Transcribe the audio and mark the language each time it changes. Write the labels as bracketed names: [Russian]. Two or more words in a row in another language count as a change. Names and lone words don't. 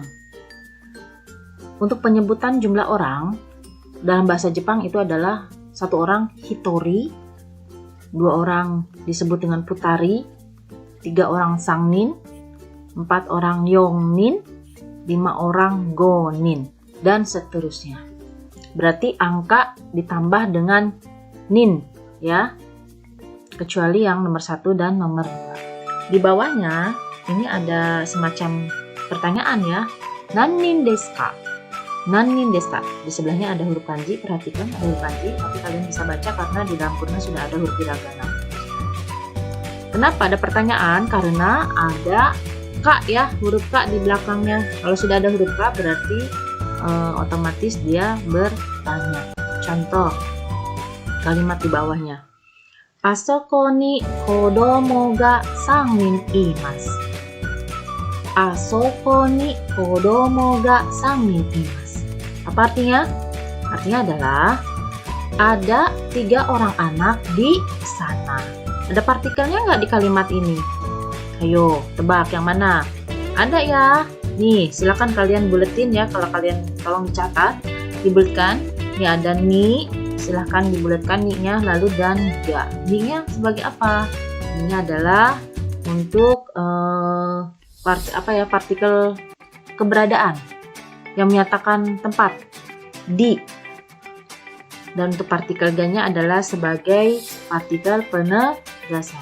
[Indonesian] Untuk penyebutan jumlah orang dalam bahasa Jepang itu adalah 1 orang hitori, 2 orang disebut dengan putari, 3 orang sangnin, 4 orang yongnin, 5 orang gonin, dan seterusnya. Berarti angka ditambah dengan nin ya, kecuali yang nomor 1 dan nomor 2. Di bawahnya ini ada semacam pertanyaan ya. [Japanese] 何人ですか? 何人ですか? [Indonesian] Di sebelahnya ada huruf kanji, perhatikan ada huruf kanji, tapi kalian bisa baca karena di dalam kurna sudah ada huruf hiragana. Kenapa ada pertanyaan? Karena ada ka ya, huruf ka di belakangnya. Kalau sudah ada huruf ka berarti otomatis dia bertanya. Contoh kalimat di bawahnya. [Japanese] あそこに子供が3人います。あそこに子供が3人います。 [Indonesian] Apa artinya? Artinya adalah ada 3 orang anak di sana. Ada partikelnya nggak di kalimat ini? Ayo, tebak yang mana? Ada ya. Nih, silakan kalian buletin ya. Kalau kalian tolong dicatat, dibuletkan. Ini ada ni. Silahkan dibulatkan ni-nya, lalu dan ga. Ni-nya sebagai apa? Ni-nya adalah untuk partikel keberadaan yang menyatakan tempat di. Dan untuk partikel ga-nya adalah sebagai partikel penegasan.